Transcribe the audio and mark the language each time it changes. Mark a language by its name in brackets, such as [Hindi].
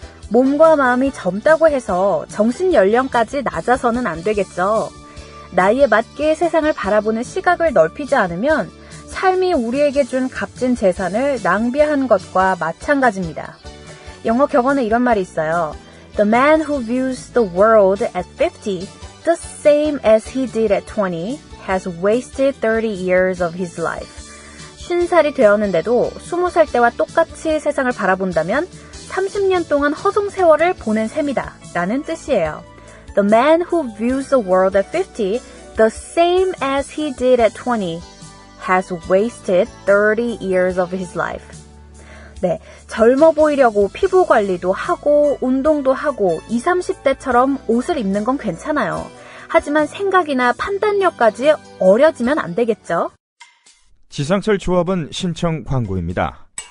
[Korean] 몸과 마음이 젊다고 해서 정신 연령까지 낮아서는 안 되겠죠. 나이에 맞게 세상을 바라보는 시각을 넓히지 않으면 삶이 우리에게 준 값진 재산을 낭비한 것과 마찬가지입니다. 영어 격언에 이런 말이 있어요. [English] The man who views the world at 50 the same as he did at 20 has wasted 30 years of his life. [Korean] 50살이 되었는데도 20살 때와 똑같이 세상을 바라본다면 30년 동안 허송 세월을 보낸 셈이다 라는 뜻이에요. [English] The man who views the world at 50 the same as he did at 20 has wasted 30 years of his life. [Korean] 네, 젊어 보이려고 피부 관리도 하고 운동도 하고 20, 30대처럼 옷을 입는 건 괜찮아요. 하지만 생각이나 판단력까지 어려지면 안 되겠죠? 지상철 조합원 신청 광고입니다.